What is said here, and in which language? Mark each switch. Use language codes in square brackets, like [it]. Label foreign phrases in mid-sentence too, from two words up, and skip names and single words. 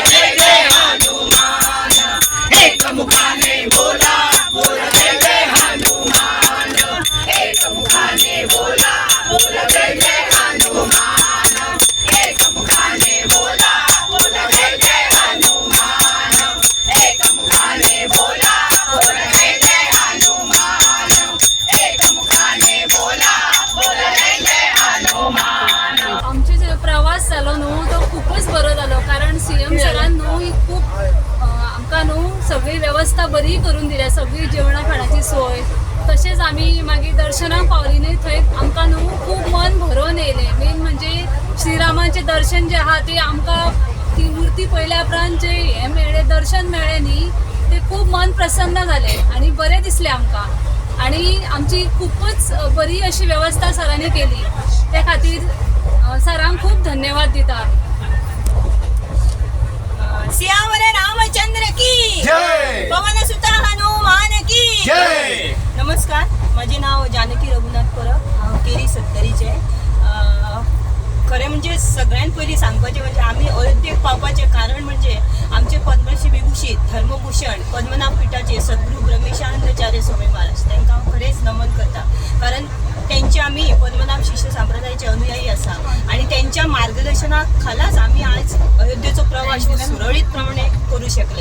[mr] जय जय हनुमान एक मुखाने बोला बोला जय जय हनुमान एक मुखाने बोला बोला जय जय हनुमान एक मुखाने बोला बोला जय जय हनुमान एक मुखाने बोला बोला जय जय हनुमान एक मुखाने बोला बोला जय जय हनुमान. [kok] आमचे जे प्रवास जालो न्हू तो खूपच बरो जालो कारण सीएम सरान न्हू ही खूप आमकां न्हू सगळी वेवस्था बरी करून दिल्या सगळी जेवणा खाणाची सोय तशेंच आमी मागीर दर्शनाक पावली न्ही थंय आमकां न्हू खूब मन भरून येयलें मेन म्हणजे श्रीरामाचें दर्शन जें आहा तें आमकां ती मुर्ती पळयल्या उपरांत जे हें मेळ्ळें दर्शन मेळ्ळें न्ही तें खूब मन प्रसन्न जालें आनी बरें दिसलें आमकां आनी आमची खूपच बरी अशी वेवस्था सरांनी केली त्या खातीर सरांक खूब धन्यवाद दिता. [hi] सियावर रामचंद्र की जय, पवन सुत हनुमान की जय. [kok] नमस्कार, [mr] माझे नाव [kok] जानकी रघुनाथ परब, हांव केरी सत्तरीचे. खरें म्हणजे सगळ्यात पयलीं सांगपाचें म्हणजे आमी अयोध्येक पावपाचें कारण म्हणजे आमचे पद्मश्री विभूषित धर्मभूषण पद्मनाभ पिठाचे सद्गुरू ब्रह्मेशानंदाचार्य स्वामी महाराज तांकां हांव खरेंच नमन करता कारण त्यांचे आम्ही पद्मनाभ शिष्य संप्रदायाचे अनुयायी आसा [mr] आणि त्यांच्या मार्गदर्शना खालाच आम्ही आज [kok] अयोध्येचो प्रवास सुरळीतप्रमाणे [mr] करू शकले.